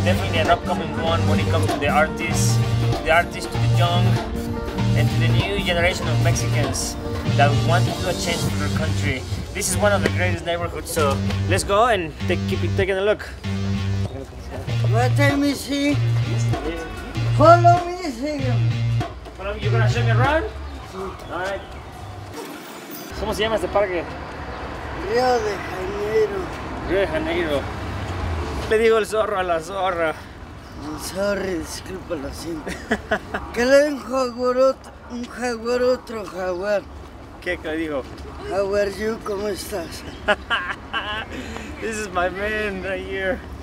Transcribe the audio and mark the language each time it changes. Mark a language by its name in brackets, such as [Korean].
[English] Definitely an upcoming one when it comes to the artists to the young, and to the new generation of Mexicans that want to do a change for their country. This is one of the greatest neighborhoods, so let's go and keep taking a look. What time is he? Follow me, see. You're gonna show me around? Alright. [Spanish] ¿Cómo se llama este parque? Río de Janeiro. Río de Janeiro. Le digo el zorro a la zorra. Sorry, disculpa, lo siento. ¿Qué le den un jaguar, otro jaguar? ¿Qué le digo? [English] How are you? [Spanish] ¿Cómo estás? [English] This is my man right here.